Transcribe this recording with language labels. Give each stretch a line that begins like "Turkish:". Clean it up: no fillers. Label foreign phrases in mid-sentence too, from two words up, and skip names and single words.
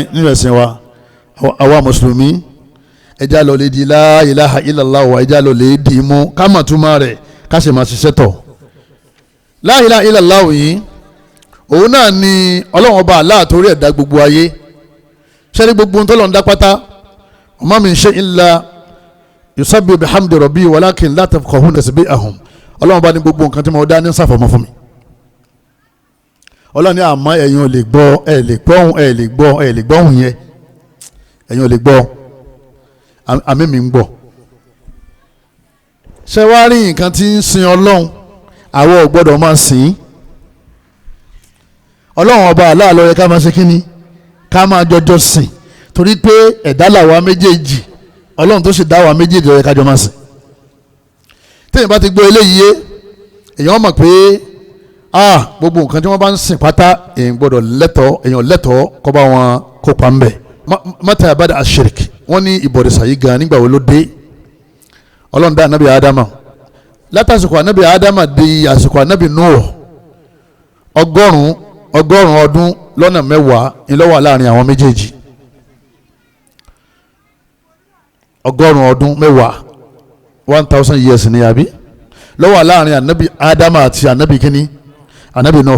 Yoruba: nínú ẹ̀sìn wa àwa mùsùlùmí ẹja lọ lè di
Arabic: لا إله إلا الله
Yoruba: wa ẹja lọ lè di mú ká mà túmọ̀ rẹ̀ ká sì máa ṣiṣẹ́ tọ̀
Arabic: لا إله إلا الله
Yoruba: yìí òun náà ni ọlọ́run ọba Allah torí ẹ̀dá gbogbo ayé ṣẹ́rí gbogbo tó lọ́n dá pátá
Arabic: وما من شيء إلا يسبح بحمد ربي ولكن لا تفقهون تسبيحهم
Yoruba: ọlọ́run ọba ní gbogbo nǹkan tí mo dá ní sàfọ̀mọ́ fún mi ọlọ́run ní àmọ́ ẹ̀yin ò lè gbọ́ ẹ̀ lè gbọ́hùn yẹn ẹ̀yin ò lè gbọ́ àmì mi ń gbọ́ ṣé wàá rí nǹkan tí ń sin ọlọ́run àwọn ò gbọ́dọ̀ máa sìn ọlọ́run ọba Allah ló yẹ ká máa ṣe kínní ká máa jọjọ sìn torí pé ẹ̀dá làwa méjèèjì ọlọ́run tó sì dá wa méjèèjì ló yẹ ká jọ máa sìn téèyàn bá ti gbọ́ eléyìí yé èèyàn mọ̀ pé gbogbo nǹkan tí wọ́n bá ń sìn pátá èèyàn gbọ́dọ̀ lẹ́tọ̀ọ́ kó bá wọn kópa ńbẹ̀ mata abada ashirik wọ́n ní ìbọ̀rìṣà yìí gan nígbà wo ló dé ọlọ́run dá anabi adama látàsìkò anabi adama di àsìkò anabi nuh ọgọ́rùn ọdún lọ́nà 10 ńlọ́wọ́ láàrin àwọn méjèèjì 100 ọdún mẹ́wàá 1000 years ní àbí lọ́wọ́ láàrin anabi Ádámù àti anabi kínní anabi Nuh.